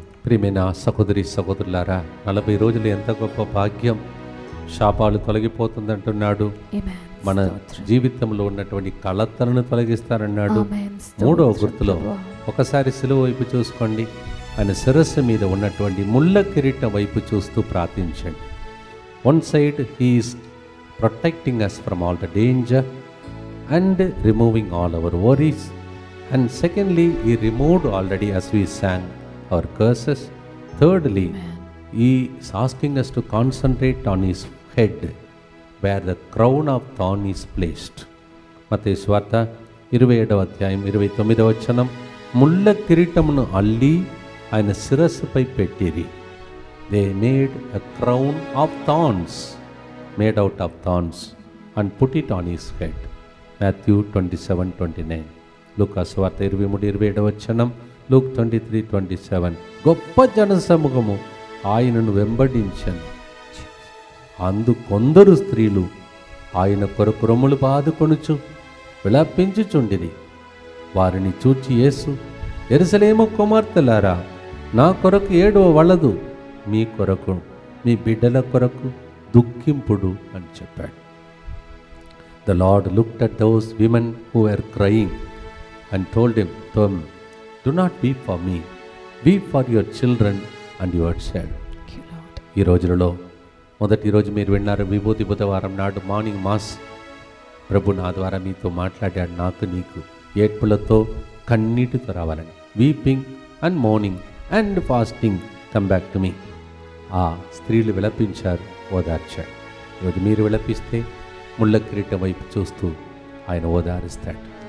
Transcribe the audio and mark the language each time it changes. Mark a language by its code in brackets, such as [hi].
[te] ప్రియమైన సహోదరి సహోదరులారా, 40 రోజులు ఎంత గొప్ప భాగ్యం. శాపాలు తొలగిపోతుందంటున్నాడు. మన జీవితంలో ఉన్నటువంటి కళతలను తొలగిస్తారన్నాడు. 3వ గుర్తులో ఒకసారి సిలువ వైపు చూసుకోండి. ఆయన శిరస్సు మీద ఉన్నటువంటి ముళ్ళ కిరీటం వైపు చూస్తూ ప్రార్థించండి. [en] One side he is protecting us from all the danger and removing all our worries, and secondly he removed already, as we sang, our curses. Thirdly, he is asking us to concentrate on his head where the crown of thorn is placed. [te] మత్తయి సువార్త 27వ అధ్యాయం 29వ వచనం, ముళ్ళ కిరీటమును అల్లి ఆయన శిరస్సుపై పెట్టిరి. [en] They made a crown of thorns made out of thorns and put it on his head. Matthew 27:29. [te] లూకా సువార్త 23:27వ వచనం, Luke 23:27. గొప్ప జనసమూహము ఆయనను వెంబడించను. అందు కొందరు స్త్రీలు ఆయన కొరకు రొమ్ములు బాదుకొనుచు విలపించుచుండిరి. వారిని చూచి యేసు, యెరూషలేము కుమార్తెలారా, నా కొరకు ఏడవవలదు, మీ కొరకు మీ బిడ్డల కొరకు దుఃఖింపుడు అని చెప్పాడు. [en] The Lord looked at those women who were crying and told them, do not weep for me, weep for your children and your child. [te] ఈ రోజులలో మొదటి రోజు మీరు విన్నారు, విభూతి బుధవారం నాడు మార్నింగ్ మాస్. ప్రభు నా ద్వారా మీతో మాట్లాడాడు. నాకు నీకు ఏడ్పులతో కన్నీటితో రావాలని. [en] Weeping and mourning and fasting come back to me. [te] ఆ స్త్రీలు విలపించారు, ఓదార్చాడు. ఈరోజు మీరు విలపిస్తే ముళ్ళ కిరీటం వైపు చూస్తూ ఆయన ఓదారిస్తాడు.